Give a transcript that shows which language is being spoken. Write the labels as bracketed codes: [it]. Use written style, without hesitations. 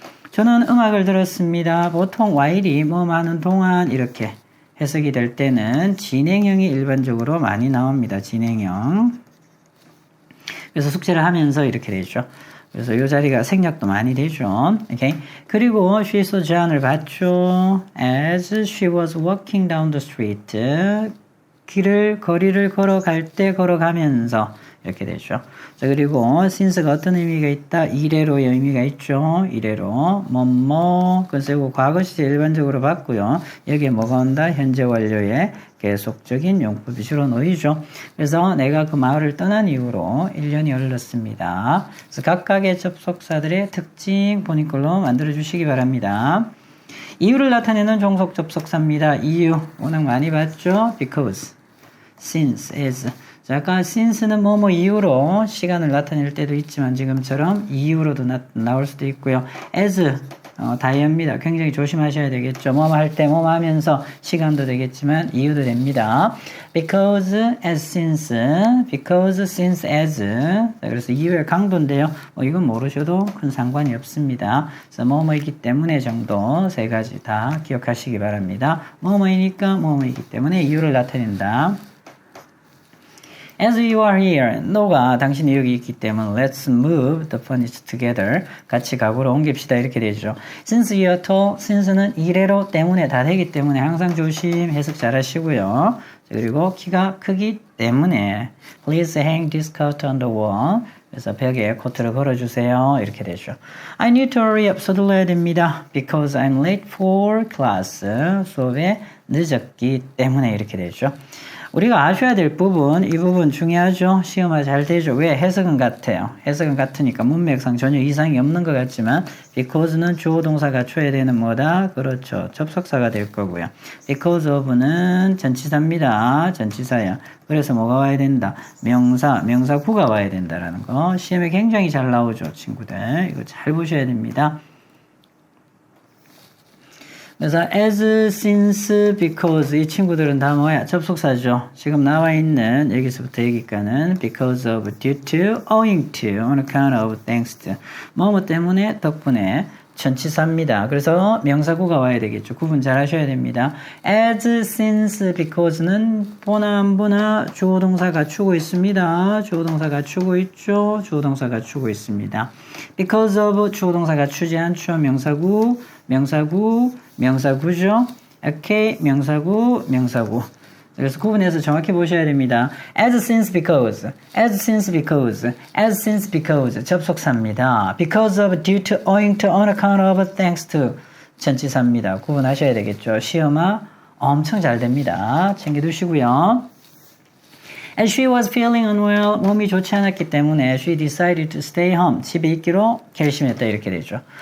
[ko] 저는 음악을 들었습니다. 보통 while이 하는 동안 이렇게 해석이 될 때는 진행형이 일반적으로 많이 나옵니다. 진행형. 그래서 숙제를 하면서 이렇게 되죠. 그래서 이 자리가 생략도 많이 되죠. 오케이. 그리고 [en] she saw John [ko] 을 봤죠. [en] As she was walking down the street. [ko] 거리를 걸어갈 때 걸어가면서 이렇게 되죠. 자, 그리고 since가 어떤 의미가 있다? 이래로의 의미가 있죠. 이래로. 뭐뭐. 그래서 과거 시제 일반적으로 봤고요. 여기에 뭐가 온다? 현재 완료의 계속적인 용법이 주로 놓이죠. 그래서 내가 그 마을을 떠난 이후로 1년이 흘렀습니다. 그래서 각각의 접속사들의 특징 본인걸로 만들어 주시기 바랍니다. 이유를 나타내는 종속 접속사입니다. 이유. 워낙 많이 봤죠? because, since, as. 자, 아까 since는 뭐뭐 이유로 시간을 나타낼 때도 있지만 지금처럼 이유로도 나올 수도 있고요. as 다이어입니다. 굉장히 조심하셔야 되겠죠. 뭐뭐 할 때 뭐뭐 하면서 시간도 되겠지만 이유도 됩니다. [en] because, as, since, because, since, as. [ko] 자, 그래서 이유의 강도인데요. 이건 모르셔도 큰 상관이 없습니다. 그래서 뭐뭐이기 때문에 정도 세 가지 다 기억하시기 바랍니다. 뭐뭐이니까 뭐뭐이기 때문에 이유를 나타낸다. [en] As you are here, [ko] 너가 당신이 여기 있기 때문에 [en] let's move the furniture together. [ko] 같이 가구로 옮깁시다. 이렇게 되죠. [en] Since you are tall, [ko] since는 이래로 때문에 다 되기 때문에 항상 조심 해석 잘 하시고요. 그리고 키가 크기 때문에 [en] please hang this coat on the wall. [ko] 그래서 벽에 코트를 걸어주세요. 이렇게 되죠. [en] I need to hurry up. [ko] 서둘러야 됩니다. [en] Because I'm late for class. [ko] 수업에 늦었기 때문에 이렇게 되죠. 우리가 아셔야 될 부분, 이 부분 중요하죠. 시험화 잘 되죠. 왜? 해석은 같아요. 해석은 같으니까 문맥상 전혀 이상이 없는 것 같지만 because는 주어 동사 갖춰야 되는 뭐다? 그렇죠. 접속사가 될 거고요. because of는 전치사입니다. 전치사야. 그래서 뭐가 와야 된다? 명사구가 와야 된다라는 거. 시험에 굉장히 잘 나오죠, 친구들. 이거 잘 보셔야 됩니다. 그래서 as, since, because 이 친구들은 다 뭐야? 접속사죠. 지금 나와 있는 여기서부터 여기까지는 [en] because of, due to, owing to, on account of, thanks to [ko] 뭐뭐 때문에, 덕분에 전치사입니다. 그래서 명사구가 와야 되겠죠. 구분 잘 하셔야 됩니다. as, since, because는 보나 안 보나 주어동사 갖추고 있습니다. 주어동사 갖추고 있죠. 주어동사 갖추고 있습니다. because of 주어동사 갖추지 않죠. 명사구죠. 오케이, 명사구. 그래서 구분해서 정확히 보셔야 됩니다. [en] as, since, because, as, since, because, as, since, because [ko] 접속사입니다. [en] because of, due to, owing to, on account of, thanks to [ko] 전치사입니다. 구분하셔야 되겠죠. 시험화 엄청 잘 됩니다. 챙겨두시고요. [en] As she was feeling unwell, [ko] 몸이 좋지 않았기 때문에 [en] she decided to stay home, [ko] 집에 있기로 결심했다 이렇게 되죠.